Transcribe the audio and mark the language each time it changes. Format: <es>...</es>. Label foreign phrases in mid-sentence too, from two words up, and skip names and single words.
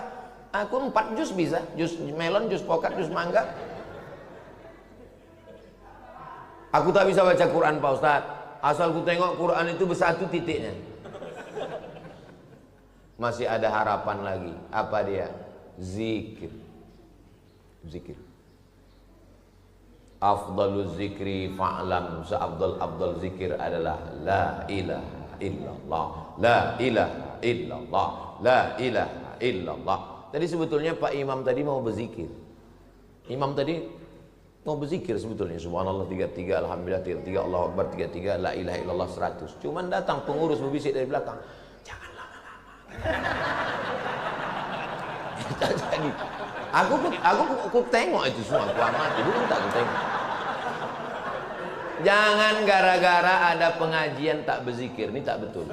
<id>Aku 4 juz bisa, juz melon, juz pokat, juz mangga. Aku tak bisa baca Quran Pak Ustadz, asal ku tengok Quran itu bersatu titiknya. Masih ada harapan lagi. Apa dia? Zikir. Zikir.</id> <ar>أفضل الذكر فاعلم,</ar> <id>seafdal zikir adalah</id> <ar>لا إله إلا الله، لا إله إلا الله، لا إله إلا الله.</ar> <id>Tadi sebetulnya Pak Imam tadi mau berzikir. Imam tadi mau berzikir sebetulnya, subhanallah 33, alhamdulillah 33,</id> <ar>الله أكبر 33، لا إله إلا الله 100.</ar> <id>Cuman datang pengurus berbisik dari belakang, jangan lama-lama. Jadi aku tengok itu semua, aku amati, bukan tak aku tengok. Jangan gara-gara ada pengajian tak berzikir, ini tak betul.</id>